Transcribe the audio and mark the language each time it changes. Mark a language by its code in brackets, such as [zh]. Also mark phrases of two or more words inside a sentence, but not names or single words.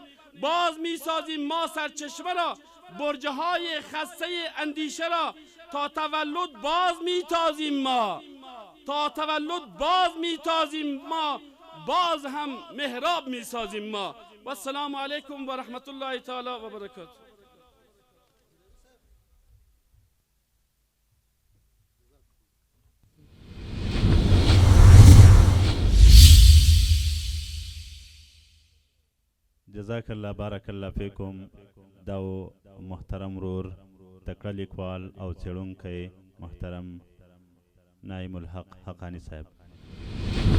[fa] باز می سازیم ما سرچشمه را، برجه های خسته اندیشه را. تا تولد باز می تازیم ما، باز هم محراب می سازیم ما. [ar] و السلام علیکم و رحمت الله تعالی و برکاته. جزاک الله بارک الله فیکم. [ps] دا محترم ورور تکړه لیکوال او څېړونکی محترم نعیم الحق حقانی صاحب.